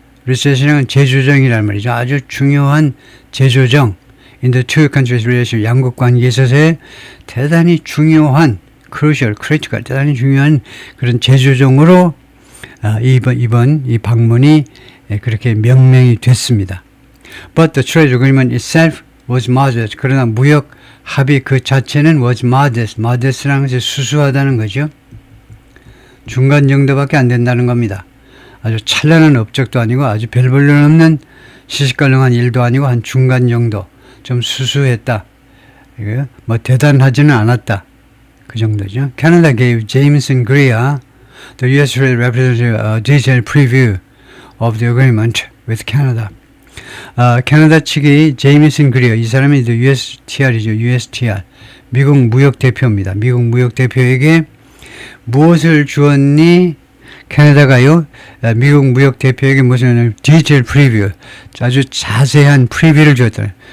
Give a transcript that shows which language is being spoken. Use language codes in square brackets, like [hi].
[ko] reset이란 재조정이란 말이죠. 아주 중요한 재조정 [en] in the two countries relationship [ko] 양국 관계에 있어서의 대단히 중요한 [en] crucial, critical [ko] 대단히 중요한 그런 재조정으로 이번 이 방문이 그렇게 명명이 됐습니다. [en] But the trade agreement itself was modest. [ko] 그러나 무역 합의 그 자체는 [en] was modest. [ko] modest라는 것이 수수하다는 거죠. 중간 정도밖에 안 된다는 겁니다. 아주 찬란한 업적도 아니고 아주 별 볼일 없는 시시껄렁한 일도 아니고 한 중간 정도. 좀 수수했다. 뭐 대단하지는 않았다. 그 정도죠. [en] Canada gave Jameson Greer, the U.S. Trade Representative, a detailed preview of the agreement with Canada. [ko] 캐나다 측이 제이미슨 그리어 이 사람이 USTR이죠. USTR 미국 무역 대표입니다. 미국 무역 대표에게 무엇을 주었니? 캐나다가요. 미국 무역 대표에게 무슨 디테일 프리뷰 아주 자세한 프리뷰를 주었다.